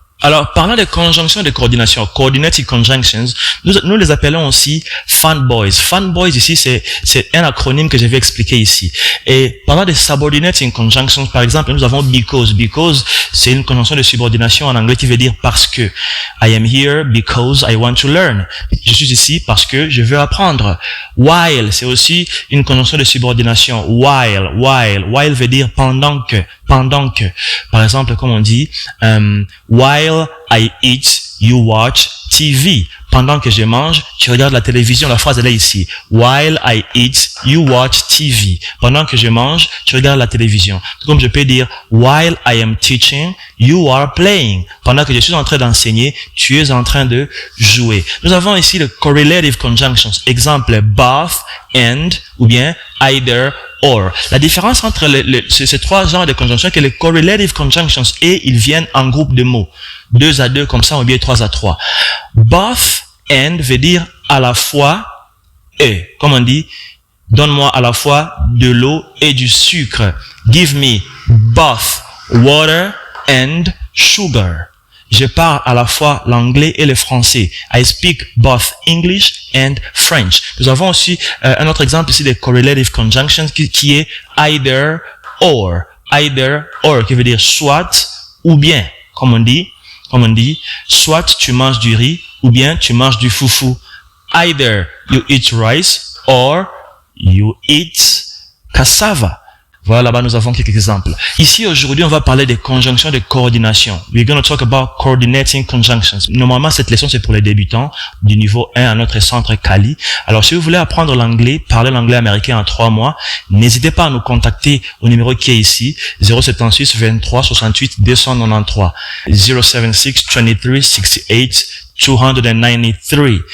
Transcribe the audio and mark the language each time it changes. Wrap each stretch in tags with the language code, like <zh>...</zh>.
<fr>Alors, parlant des conjonctions de coordination, coordinating conjunctions, nous les appelons aussi fanboys. Fanboys ici, c'est un acronyme que je vais expliquer ici. Et parlant des subordinating conjunctions, par exemple, nous avons because. Because, c'est une conjonction de subordination en anglais qui veut dire parce que.</fr> <en>I am here because I want to learn.</en> <fr>Je suis ici parce que je veux apprendre. While, c'est aussi une conjonction de subordination. While veut dire pendant que. Par exemple, comme on dit,</fr> <en>while I eat, you watch TV.</en> <fr>Pendant que je mange, tu regardes la télévision. La phrase, elle est ici.</fr> <en>While I eat, you watch TV.</en> <fr>Pendant que je mange, tu regardes la télévision. Comme je peux dire,</fr> <en>while I am teaching, you are playing.</en> <fr>Pendant que je suis en train d'enseigner, tu es en train de jouer. Nous avons ici le correlative conjunctions. Exemple, both, and, ou bien either, or. La différence entre ces trois genres de conjonctions, c'est que les correlative conjunctions, et ils viennent en groupe de mots. 2 à 2 comme ça, ou bien 3 à 3. Both and veut dire à la fois et. Comme on dit, donne-moi à la fois de l'eau et du sucre.</fr> <en>Give me both water and sugar.</en> <fr>Je parle à la fois l'anglais et le français.</fr> <en>I speak both English and French.</en> <fr>Nous avons aussi un autre exemple ici de correlative conjunctions qui est either or. Either or qui veut dire soit ou bien. Comme on dit, soit tu manges du riz ou bien tu manges du foufou.</fr> <en>Either you eat rice or you eat cassava.</en> <fr>Voilà, là-bas, nous avons quelques exemples. Ici, aujourd'hui, on va parler des conjonctions de coordination.</fr> <en>We're going to talk about coordinating conjunctions.</en> <fr>Normalement, cette leçon, c'est pour les débutants du niveau 1 à notre centre Cali. Alors, si vous voulez apprendre l'anglais, parler l'anglais américain en 3 mois, n'hésitez pas à nous contacter au numéro qui est ici, 076 23 68 293, 076 23 68 293.</fr>